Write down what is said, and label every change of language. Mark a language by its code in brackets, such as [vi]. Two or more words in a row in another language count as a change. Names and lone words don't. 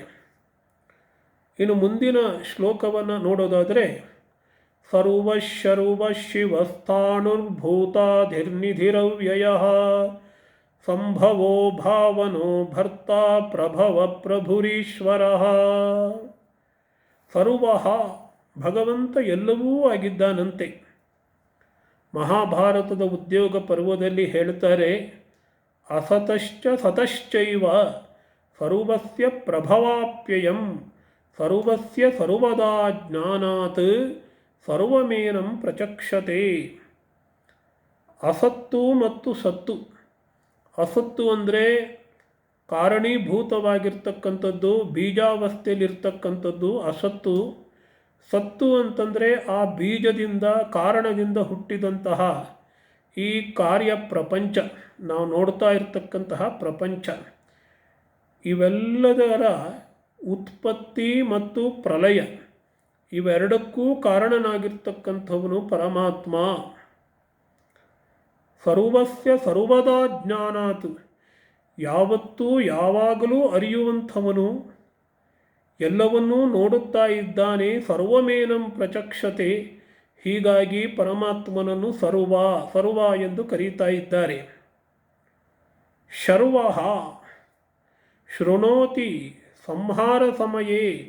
[kn] ಇನ್ನು ಮುಂದಿನ ಶ್ಲೋಕವನ್ನು ನೋಡೋದಾದರೆ, [sa] ಸರ್ವಶರ್ವ ಶಿವಸ್ಥಾಣುರ್ಭೂತಾಧಿರ್ನಿಧಿರವ್ಯಯಃ ಸಂಭವೋ ಭಾವನೋ ಭರ್ತಾ ಪ್ರಭವ ಪ್ರಭುರೀಶ್ವರಃ. [kn] ಸರ್ವಃ ಭಗವಂತ ಎಲ್ಲವೂ ಆಗಿದ್ದಾನಂತೆ. ಮಹಾಭಾರತದ ಉದ್ಯೋಗ ಪರ್ವದಲ್ಲಿ ಹೇಳ್ತಾರೆ, [sa] ಅಸತಶ್ಚ ಸತಶ್ಚೈವ ಸರ್ವಸ್ಯ ಪ್ರಭವಾಪ್ಯಯಂ ಸರ್ವಸ್ಯ ಸರ್ವದಾ ಜ್ಞಾನಾತ್ ಸರ್ವಮೇನಂ ಪ್ರಚಕ್ಷತೆ. [kn] ಅಸತ್ತು ಮತ್ತು ಸತ್ತು. ಅಸತ್ತು ಅಂದರೆ ಕಾರಣೀಭೂತವಾಗಿರ್ತಕ್ಕಂಥದ್ದು, ಬೀಜಾವಸ್ಥೆಯಲ್ಲಿರ್ತಕ್ಕಂಥದ್ದು ಅಸತ್ತು. ಸತ್ತು ಅಂತಂದರೆ ಆ ಬೀಜದಿಂದ ಕಾರಣದಿಂದ ಹುಟ್ಟಿದಂತಹ ಈ ಕಾರ್ಯ ಪ್ರಪಂಚ, ನಾವು ನೋಡ್ತಾ ಇರ್ತಕ್ಕಂತಹ ಪ್ರಪಂಚ, ಇವೆಲ್ಲದರ ಉತ್ಪತ್ತಿ ಮತ್ತು ಪ್ರಲಯ ಇವೆರಡಕ್ಕೂ ಕಾರಣನಾಗಿರ್ತಕ್ಕಂಥವನು ಪರಮಾತ್ಮ. [sa] ಸರ್ವಸ್ಯ ಸರ್ವದಾ ಜ್ಞಾನಾತ್, [kn] ಯಾವತ್ತೂ ಯಾವಾಗಲೂ ಅರಿಯುವಂಥವನು, ಎಲ್ಲವನ್ನೂ ನೋಡುತ್ತಾ ಇದ್ದಾನೆ. [sa] ಸರ್ವಮೇನಂ ಪ್ರಚಕ್ಷತೆ. [kn] ಹೀಗಾಗಿ ಪರಮಾತ್ಮನನ್ನು ಸರ್ವ ಎಂದು ಕರೀತಾ ಇದ್ದಾರೆ. [sa] ಶರ್ವಃ ಶೃಣೋತಿ ಸಂಹಾರ ಸಮಯೇ.